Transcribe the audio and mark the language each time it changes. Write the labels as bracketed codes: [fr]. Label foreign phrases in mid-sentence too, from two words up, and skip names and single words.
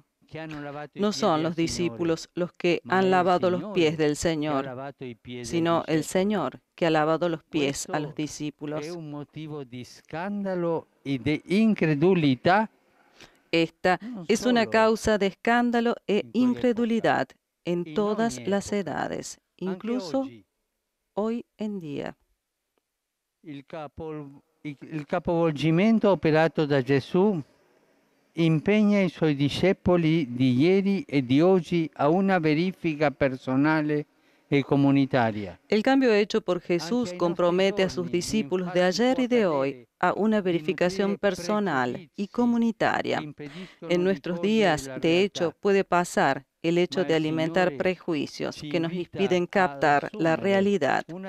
[es] No son los discípulos los que han lavado los pies del Señor, sino el Señor que ha lavado los pies a los discípulos. Es un motivo de escándalo y de incredulidad. Esta es una causa de escándalo e incredulidad en todas las edades, incluso hoy en día. [it] Il capovolgimento operato da Gesù impegna i suoi discepoli di ieri e di oggi a una verifica personale y comunitaria. [es] El cambio hecho por Jesús compromete a sus discípulos de ayer y de hoy a una verificación personal y comunitaria. En nuestros días, de hecho, puede pasar el hecho de alimentar prejuicios que nos impiden captar la realidad.